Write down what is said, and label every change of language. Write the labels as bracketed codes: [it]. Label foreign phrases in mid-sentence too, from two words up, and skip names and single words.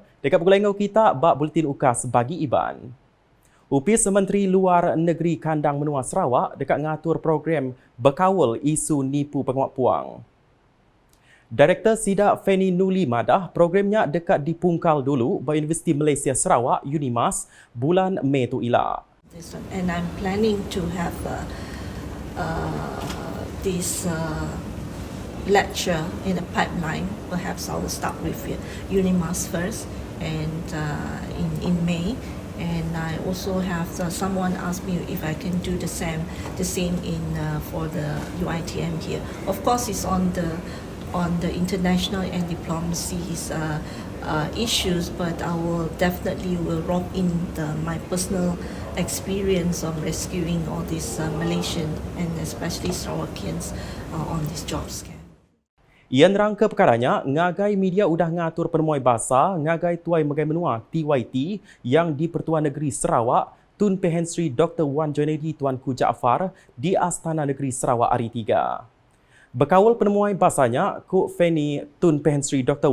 [iba] Dekat pukul engau kita bak buletin UKAS bagi Iban. Upis Menteri Luar Negeri Kandang Menua Sarawak dekat ngatur program berkawal isu nipu pengawak puang. Direktur Sidak Feni Nuli madah programnya dekat dipungkal dulu by Universiti Malaysia Sarawak Unimas bulan Mei tu ila. [en] And I'm planning to have this lecture in a pipeline. Perhaps I will start with Unimas first, and in May. And I also have someone asked me if I can do the same in for the UITM here. Of course, it's on the international and diplomacy's issues, but I will definitely rope in my personal experience of rescuing all these Malaysian and especially Sarawakians on this job scam. [iba] Ia nerangka perkaranya, ngagai media udah ngatur penemuan bahasa ngagai tuai megai menua TYT yang di Pertuan Negeri Sarawak Tun Pehen Sri Dr. Wan Johnedi Tuanku Jaafar di Astana Negeri Sarawak hari 3. Berkawal penemuan bahasanya, Kuk Feni Tun Pehen Sri Dr.